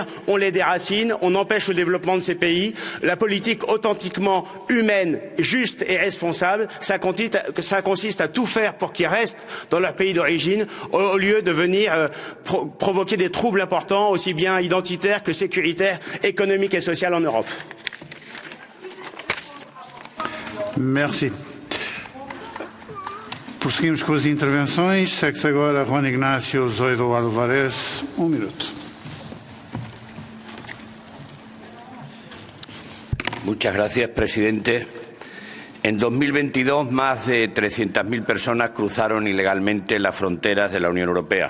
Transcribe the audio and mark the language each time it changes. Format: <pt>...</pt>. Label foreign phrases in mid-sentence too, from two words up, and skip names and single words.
<fr>On les déracine, on empêche le développement de ces pays. La politique authentiquement humaine, juste et responsable, ça consiste à tout faire pour qu'ils restent dans leur pays d'origine au lieu de venir provoquer des troubles importants, aussi bien identitaires que sécuritaires, économique et sociale en Europe. Merci.</fr> <pt>Prosseguimos com as intervenções. Segue-se agora Juan Ignacio Zoido Álvarez. Minuto.</pt> <es>Muchas gracias, presidente. En 2022, más de 300.000 personas cruzaron ilegalmente las fronteras de la Unión Europea.</es>